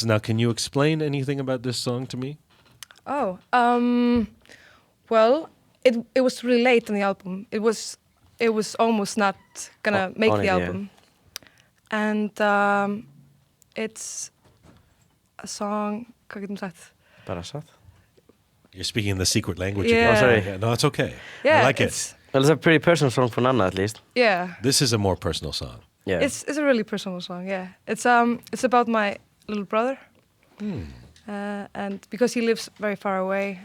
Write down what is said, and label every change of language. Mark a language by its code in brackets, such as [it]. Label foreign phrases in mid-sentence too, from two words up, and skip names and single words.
[en] Now, can you explain anything about this song to me? Oh, well, it was really late on the album. It was almost not gonna make on the it, yeah. album, and it's a song. [is] Hvað getum sagt? Bara satt. [en] You're speaking the secret language Yeah. again. Oh, sorry. Yeah, no, it's okay. Yeah, I like it. Well, it's a pretty personal song for Nanna, at least. Yeah, This is a more personal song. Yeah. it's a really personal song. Yeah, it's about my little brother, and because he lives very far away.